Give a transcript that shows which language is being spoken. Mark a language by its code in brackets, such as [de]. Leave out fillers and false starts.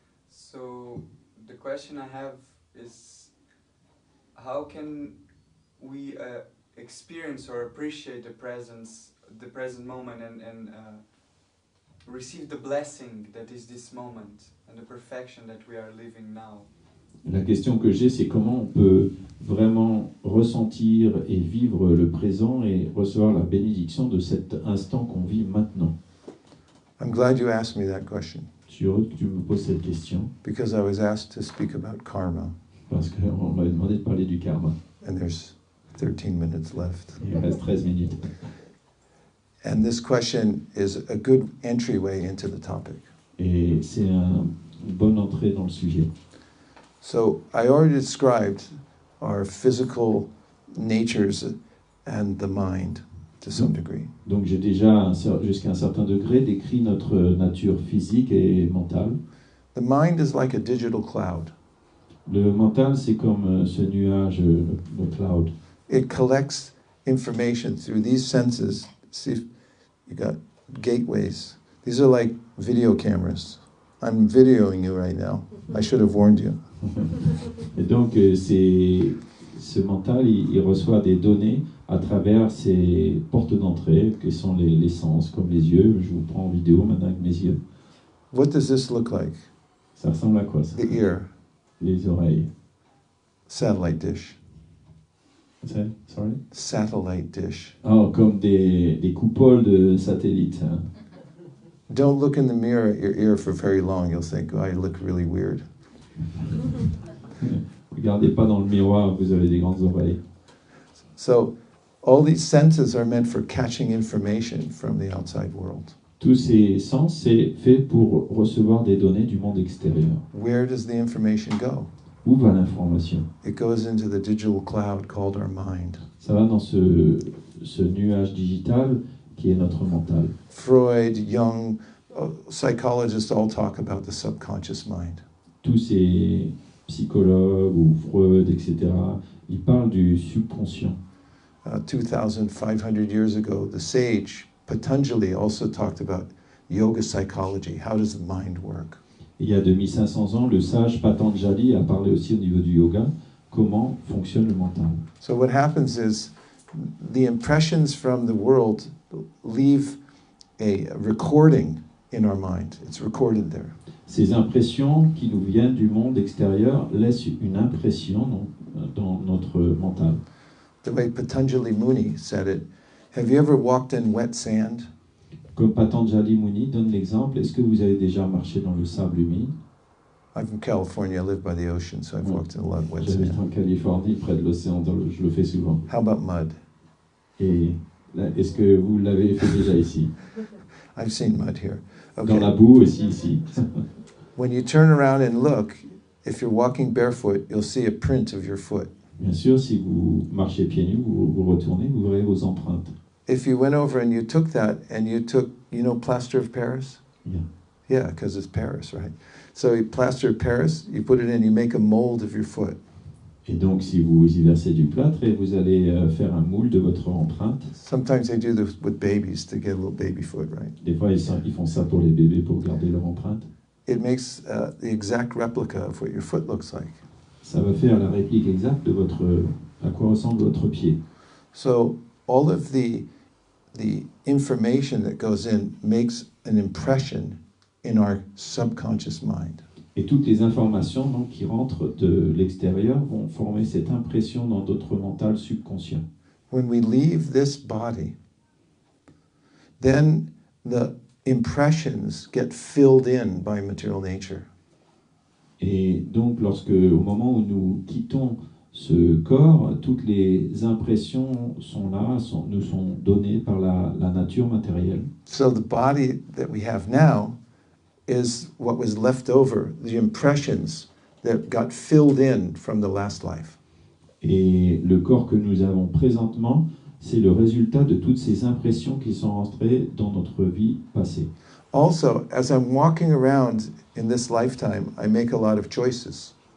[en] So the question I have is, how can we experience or appreciate the present moment and receive the blessing that is this moment and the perfection that we are living now? [fr] La question que j'ai, c'est comment on peut vraiment ressentir et vivre le présent et recevoir la bénédiction de cet instant qu'on vit maintenant. [en] I'm glad you asked me that question, [fr] Je suis heureux que tu me poses cette question, [en] because I was asked to speak about karma, [fr] parce qu'on m'a demandé de parler du karma. [en] and there's 13 minutes left. [fr] Il reste 13 minutes. [en] And this question is a good entryway into the topic. [fr] Et c'est une bonne entrée dans le sujet. [en] So I already described our physical natures and the mind to some degree. [fr] Donc j'ai déjà, jusqu'à un certain degré, décrit notre nature physique et mentale. [en] The mind is like a digital cloud. [fr] Le mental, c'est comme ce nuage, le cloud. [en] It collects information through these senses. See, you got gateways. These are like video cameras. I'm videoing you right now. I should have warned you. [fr] Et donc, ce mental, il reçoit des données à travers ces portes d'entrée, qui sont les sens, comme les yeux. Je vous prends en vidéo maintenant avec mes yeux. [en] What does this look like? [fr] Ça ressemble à quoi, ça? [en] The ear, [fr] Les oreilles. [en] satellite dish. Sorry? Satellite dish. [fr] Oh, comme des coupoles de satellites. Hein. [en] Don't look in the mirror at your ear for very long. You'll think, oh, I look really weird. [fr] Regardez pas dans le miroir, vous avez des grandes oreilles. [en] So all these senses are meant for catching information from the outside world. [fr] Tous ces sens, c'est fait pour recevoir des données du monde extérieur. [en] Where does the information go? [fr] Où va l'information? [en] It goes into the digital cloud called our mind. [fr] Ça va dans ce nuage digital qui est notre mental. [en] Freud, Jung, psychologists all talk about the subconscious mind. [fr] Tous ces psychologues ou Freud, etc., ils parlent du subconscient. [en] 2,500 years ago, the sage Patanjali also talked about yoga psychology. How does the mind work? [fr] Il y a 2500 ans, le sage Patanjali a parlé aussi au niveau du yoga, comment fonctionne le mental. [en] So what happens is the impressions from the world leave a recording in our mind. It's recorded there. [fr] Ces impressions qui nous viennent du monde extérieur laissent une impression dans notre mental. [en] The way Patanjali Muni said it, have you ever walked in wet sand? [fr] Comme Patanjali Muni donne l'exemple, est-ce que vous avez déjà marché dans le sable humide? [en] I'm from California, I live by the ocean, so I've walked in a lot of wet [fr] J'habite en [en] sand. [fr] Californie, près de l'océan, je le fais souvent. [en] How about mud? [fr] Et là, est-ce que vous l'avez fait déjà ici? [en] I've seen mud here. [fr] Dans la [en] Okay. [fr] boue aussi, ici. [en] When you turn around and look, if you're walking barefoot, you'll see a print of your foot. [fr] Bien sûr, si vous marchez pieds nus, vous retournez, vous verrez vos empreintes. [en] If you went over and you took that and you took, you know, plaster of Paris? Yeah. Yeah, because it's Paris, right? So you plaster of Paris, you put it in, you make a mold of your foot. [fr] Et donc, si vous y versez du plâtre et vous allez faire un moule de votre empreinte, [en] Sometimes they do this with babies to get a little baby foot, right? [fr] des fois ils font ça pour les bébés pour garder leur empreinte. [en] It makes the exact replica of what your foot looks like. [fr] Ça va faire la réplique exacte de à quoi ressemble votre pied. [en] So all of the information that goes in makes an impression in our subconscious mind. [fr] Et toutes les informations donc, qui rentrent de l'extérieur vont former cette impression dans notre mental subconscient. [en] When we leave this body, then the impressions get filled in by material nature. [fr] Et donc, au moment où nous quittons ce corps, toutes les impressions sont là, nous sont données par la nature matérielle. [en] So the body that we have now is what was left over, the impressions that got filled in from the last life. [fr] Et le corps que nous avons présentement, c'est le résultat de toutes ces impressions qui sont rentrées dans notre vie passée. [en] Also, as I'm walking around in this lifetime, I make a lot of choices.